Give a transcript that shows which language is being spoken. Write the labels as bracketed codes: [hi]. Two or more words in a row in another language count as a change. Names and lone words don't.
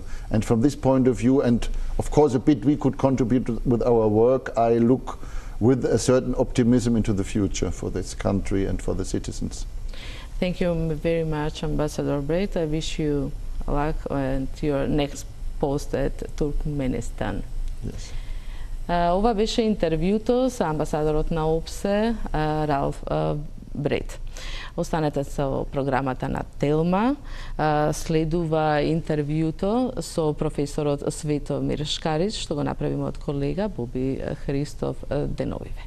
[en] And from this point of view, and of course a bit we could contribute with our work, I look with a certain optimism into the future for this country and for the citizens. Thank you very much, Ambassador Breit. I wish you luck at your next post at Turkmenistan. Yes. [mk] Ова беше интервјуто со амбасадорот на ОБСЕ Ралф Брeit. Останете со програмата на Телма. Следува интервјуто со професорот Светомир Шкарич, што го направиме од колега Боби Христов деновиве.